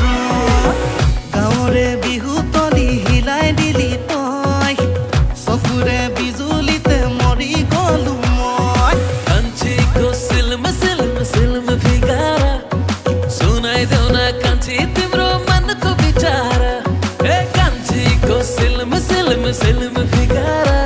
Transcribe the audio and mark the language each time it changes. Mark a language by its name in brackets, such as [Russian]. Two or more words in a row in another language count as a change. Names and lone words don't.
[Assamese] গাঁৱৰে বিহু তলি হিলাই দিলি তই চকুৰে বিজুলীতে মৰি গলো মই [Nepali] कान्छी को सिल्म सिल्म सिल्म फिगारा सुनाई देउना कान्छी तिम्रो मनको विचार ए कान्छी को सिल्म सिल्म सिल्म फिगारा